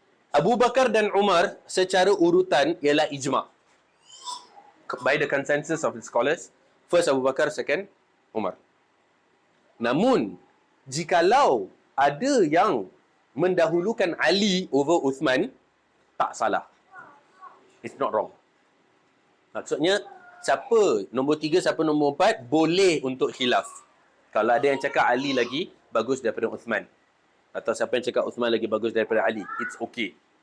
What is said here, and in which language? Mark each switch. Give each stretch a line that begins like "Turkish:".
Malay: Abu Bakar dan Umar secara urutan ialah ijma'.
English: By the consensus of the scholars, first Abu Bakar, second Umar.
Malay: Namun, jikalau ada yang mendahulukan Ali over Uthman, tak salah.
English: It's not wrong.
Malay: Maksudnya, siapa nombor 3, siapa nombor 4, boleh untuk khilaf. Kalau ada yang cakap Ali lagi bagus daripada Uthman, atau siapa yang cakap Uthman lagi bagus daripada Ali,
English: it's okay.